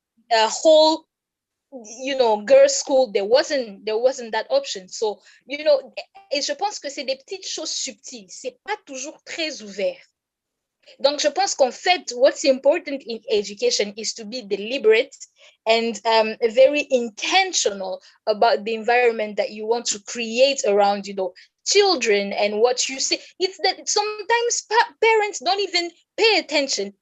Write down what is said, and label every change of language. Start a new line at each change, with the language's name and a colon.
English: A whole girls' school, there wasn't that option.
French: So, et je pense que c'est des petites choses subtiles. C'est pas toujours très ouvert. Donc, je pense qu'en fait,
English: what's important in education is to be deliberate and very intentional about the environment that you want to create around, children and what you say. It's that sometimes parents don't even pay attention.